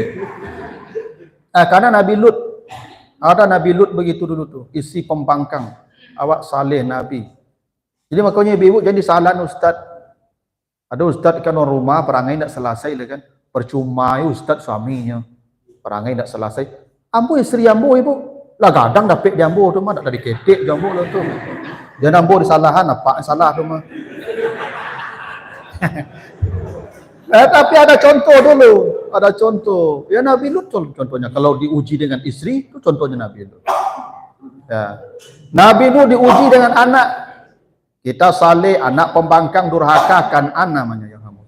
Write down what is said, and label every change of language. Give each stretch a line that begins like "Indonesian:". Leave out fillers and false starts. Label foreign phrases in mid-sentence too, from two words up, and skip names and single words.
Indonesian: Karena Nabi Lut ada Nabi Lut begitu dulu tuh, istri pembangkang. Awak saleh Nabi. Jadi makanya ibu-ibu jadi salah ustaz. Ada ustaz kan orang rumah perangai tidak selesai lah kan. Percuma ustaz suaminya. Perangai tidak selesai.
Minangkabau: Ambo istri ambo ibu. Lah gadang dapat di ambo tu mah tak ada ketek di ambo lah tu. Jangan ambo disalahan apa salah tu mah.
Indonesian: Tapi ada contoh dulu, ada contoh. Ya Nabi Lut contohnya kalau diuji dengan istri itu contohnya Nabi Lut. Ya. Nabi Lut diuji dengan anak. Kita saleh anak pembangkang durhaka kan anak namanya yang kamu.